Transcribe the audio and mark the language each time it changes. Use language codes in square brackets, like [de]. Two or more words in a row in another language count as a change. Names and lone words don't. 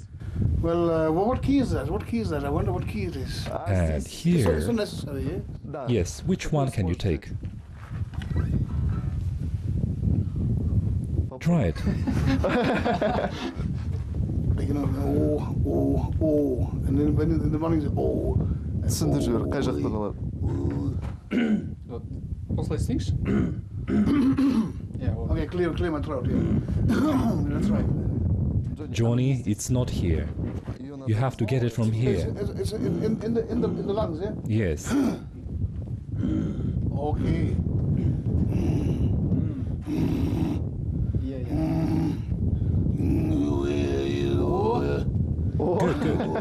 [en] Well, what key is that? What key is that? I wonder what key it is. And It's here... not necessary, yeah? Yes, which one can you take? Try it. Like, you know, oh. And then when in the morning it's oh. [kk] Түсінді жүр, қай жақта қалады? Осылай істейікші? [en] Okay, clear my throat, yeah. That's right. Johnny, it's not here. You have to get it from here. It's in the lungs, yeah? Yes. Okay. Good, good.